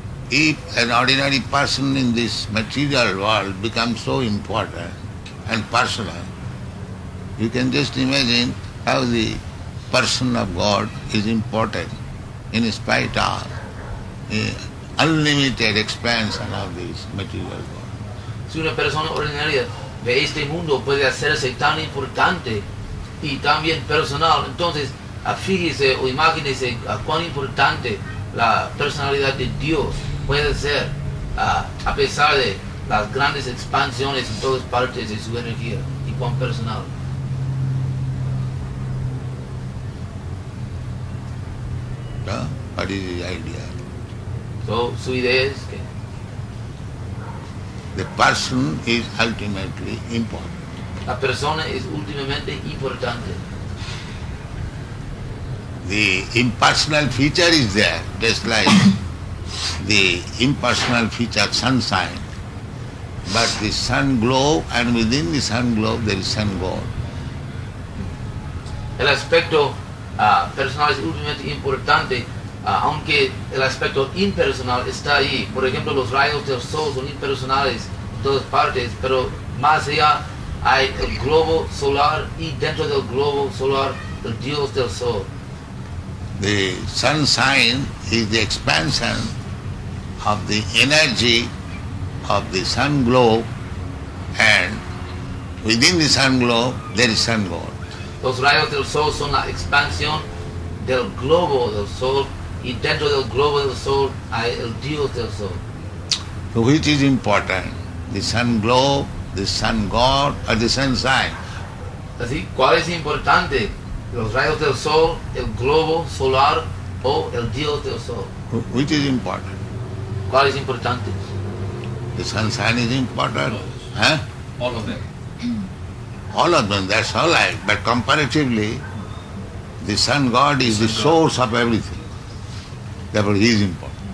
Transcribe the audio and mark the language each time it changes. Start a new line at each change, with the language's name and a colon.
English: If an ordinary person in this material world becomes so important and personal, you can just imagine how the person of God is important in spite of unlimited expansion of this material world.
Spanish: Si una persona ordinaria de este mundo puede hacerse tan importante y tan bien personal, entonces fíjese o imagínese cuán importante la personalidad de Dios puede ser a pesar de las grandes expansiones en todas partes de su energía y cuán personal.
English: What is his idea?
Spanish: So, su idea es que
English: the person is ultimately important.
Spanish: la persona es últimamente importante.
English: The impersonal feature is there, just like the impersonal feature sunshine. But the sun globe, and within the sun globe there is sun God.
Spanish: El aspecto personal es últimamente importante, aunque el aspecto impersonal está ahí. Por ejemplo, los rayos del sol son impersonales en todas partes, pero más allá hay el globo solar y dentro del globo solar el Dios del sol.
English: The sun sign is the expansion of the energy of the sun globe, and within the sun globe there is sun God.
Spanish: Los rayos del sol son la expansión del globo del sol y dentro del globo del sol hay el Dios del sol.
English: So which is important? The sun globe, the sun God, or the sun sign?
Spanish: Así, ¿cuál es importante? ¿Los rayos del sol, el globo solar o el Dios del sol?
English: Which is important?
Spanish: ¿Cuál es importante?
English: The sun sign is important. Huh? All of them. All of them, that's all right. But comparatively, The sun god is the source of everything. Therefore he is important.